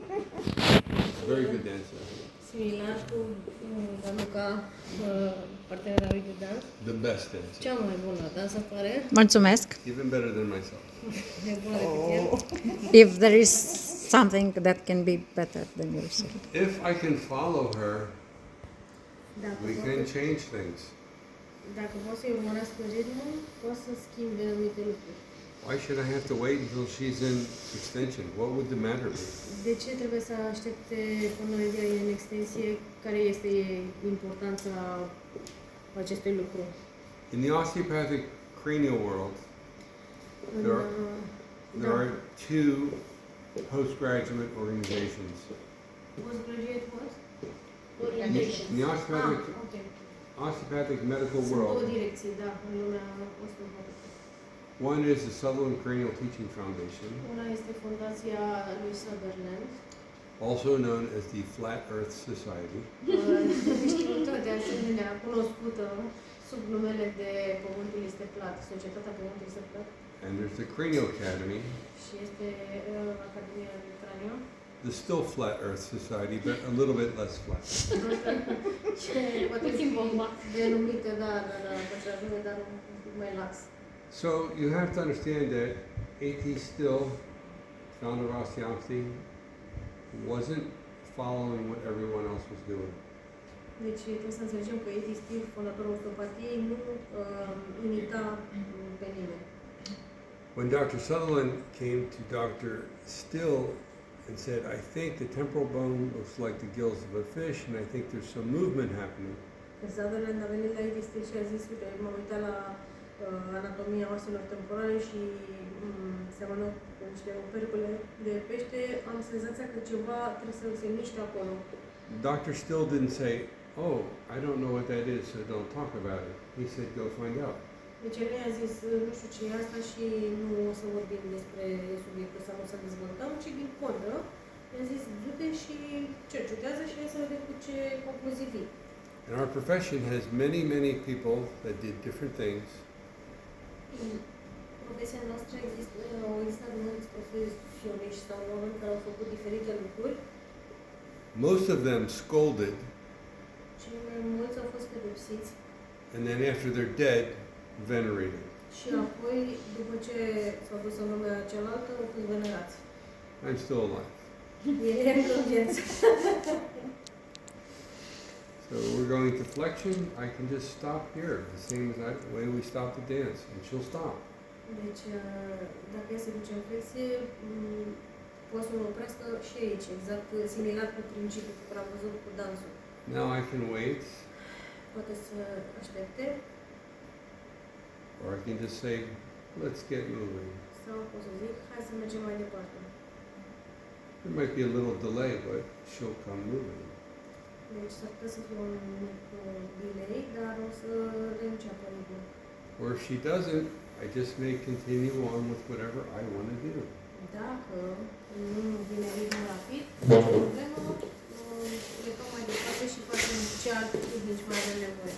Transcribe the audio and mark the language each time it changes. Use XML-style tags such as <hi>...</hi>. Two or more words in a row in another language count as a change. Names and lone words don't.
<en>Very good dancer.</en> <ro>Similar cu Danuca, partenera lui de dans.</ro> <en>The best dancer.</en> <ro>Cea mai bună dansatoare. Mulțumesc.</ro> <en>Even better than myself.</en> <ro>E bună decât el.</ro> <en>If there is something that can be better than yourself. If I can follow her,</en> <ro>Dacă</ro> <en>we</en> <ro>pot-</ro> <en>can change things.</en> <ro>Dacă pot să-i urmăresc ritmul, pot să schimbe anumite lucruri.</ro> <en>Why should I have to wait until she's in extension? What would the matter be?</en> <ro>De ce trebuie să aștepte până ea e în extensie? Care este importanța acestui lucru?</ro> <en>In the osteopathic cranial world,</en> <ro>În,</ro> <en>There are-</en> <ro>da.</ro> <en>there are two postgraduate organizations. Postgraduate what? In the osteopathic, Ok. osteopathic medical</en> <ro>Sunt două</ro> <en>world,</en> <ro>direcții, da, în lumea osteopatică.</ro> <en>one is the Sutherland Cranial Teaching Foundation,</en> <ro>Una este fundația lui Sutherland,</ro> <en>also known as the Flat Earth Society,</en> <ro>știută de asemenea cunoscută sub numele de Pământul este plat, Societatea Pământul este plat,</ro> <en>and there's the Cranial Academy,</en> <ro>și este Academia de Craniu.</ro> <en>the still Flat Earth Society, but a little bit less flat.</en> <ro>Ce poate fi denumită, da, pătrajume, dar un pic mai lax.</ro> <en>So you have to understand that A.T. Still, founder of osteopathy, wasn't following what everyone else was doing.</en> <ro>Deci trebuie să înțelegem că A.T. Still, fondatorul osteopatiei, nu imita pe nimeni.</ro> <en>When Dr. Sutherland came to Dr. Still and said, I think the temporal bone looks like the gills of a fish, and I think there's some movement happening.</en> <ro>Când Sutherland a venit la A.T. Still și a zis, uite, m-am uitat la anatomia oaselor temporale și seamănă cu niște opercule de pește, am senzația că ceva trebuie să se miște acolo.</ro> <en>Dr. Still didn't say, oh, I don't know what that is, so don't talk about it. He said, go find out.</en> <ro>Deci el mi-a zis, nu știu ce e asta și nu o să vorbim despre subiectul sau nu o să dezvoltăm, ci din contră, mi-a zis, du-te și cercetează și hai să vedem cu ce concluzii vii.</ro> <en>And our profession has many, many people that did different things,</en> <ro>În profesia noastră au existat mulți profesioniști sau oameni care au făcut diferite lucruri.</ro> <en>most of them scolded,</en> <ro>Cei mai mulți au fost pedepsiți</ro> <en>and then after they're dead, venerated.</en> <ro>și apoi, după ce s-au dus în lumea cealaltă, au fost venerați.</ro> <en>I'm still alive.</en> <ro>E încă în viață.</ro> <en>So we're going to flexion. I can just stop here, the same as the way we stop the dance, and she'll stop.</en> <ro>Deci, dacă e să duce în flexie, poate să mă oprească și aici, exact similar cu principiul pe care am văzut cu dansul.</ro> <en>Now I can wait,</en> <ro>Poate să aștepte</ro> <en>or I can just say, let's get moving.</en> <ro>sau pot să zic, hai să mergem mai departe.</ro> <en>There might be a little delay, but she'll come moving.</en> <ro>Deci s-ar putea să fie un mic delay, dar o să reînceapă ritmul.</ro> <en>Or if she doesn't, I just may continue on with whatever I want to do.</en> <ro>Dacă nu vine ritmul rapid, nicio problemă, plecăm mai departe și facem ce alte tehnici mai avem nevoie.</ro>